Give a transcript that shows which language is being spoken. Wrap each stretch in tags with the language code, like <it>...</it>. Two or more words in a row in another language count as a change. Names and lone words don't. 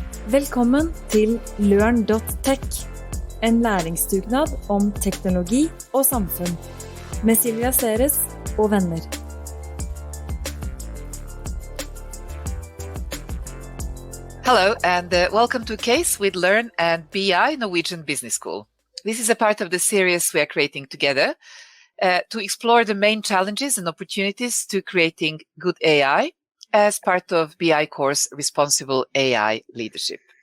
<no>Velkommen til Learn.tech, en læringsdugnad om teknologi og samfunn, med Silvia Esaias og venner.</no> <en>Hello and welcome to Case with Learn and BI Norwegian Business School. This is a part of the series we are creating together to explore the main challenges and opportunities to creating good AI as part of BI course Responsible AI Leadership.</en>